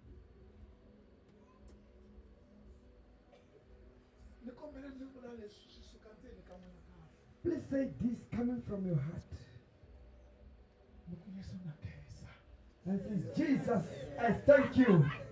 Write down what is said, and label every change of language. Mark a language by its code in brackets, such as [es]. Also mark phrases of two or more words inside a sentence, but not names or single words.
[ts] ni kombela mi vula leswi swi suka ndzeni ka n'wina kahle [en] Please say this coming from your heart. [ts] loko yesu na khensa [en] And say, Jesus, I thank you.